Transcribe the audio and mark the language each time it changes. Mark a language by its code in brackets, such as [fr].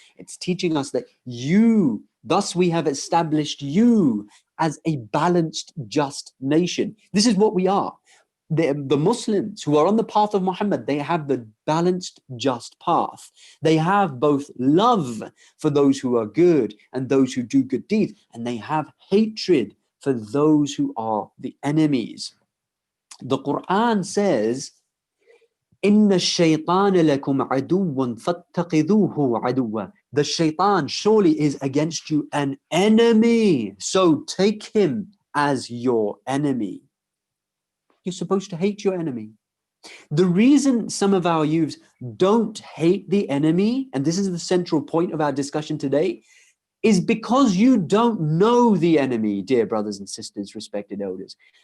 [en] It's teaching us that thus we have established you as a balanced, just nation. This is what we are. The Muslims who are on the path of Muhammad, they have the balanced, just path. They have both love for those who are good and those who do good deeds, and they have hatred for those who are the enemies. The Quran says, [ar] إِنَّ الشَّيْطَانَ لَكُمْ عَدُوٌّ فَاتَّخِذُوهُ عَدُوًّا. [en] The shaitan surely is against you an enemy, so take him as your enemy. You're supposed to hate your enemy. The reason some of our youths don't hate the enemy, and this is the central point of our discussion today, is because you don't know the enemy, dear brothers and sisters, respected elders.